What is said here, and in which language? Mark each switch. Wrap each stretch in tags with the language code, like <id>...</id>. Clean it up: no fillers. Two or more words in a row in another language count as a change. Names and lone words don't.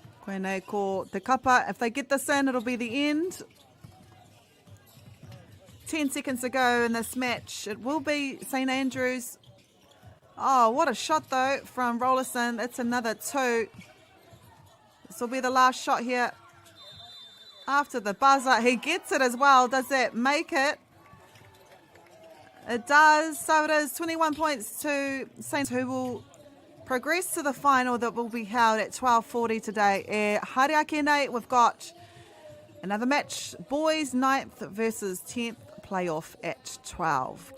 <mi>Koenei ko te kapa.</mi> <en>If they get this in, it'll be the end. 10 seconds to go in this match. It will be St Andrews. Oh, what a shot though from Rollerson. It's another 2. This will be the last shot here. After the buzzer, he gets it as well. Does that make it? It does. So it is 21 points to Saints, who will progress to the final that will be held at 12:40 today.</en> <mi>Haere nei,</mi> <en>we've got another match. Boys 9th versus 10th playoff at 12.</en>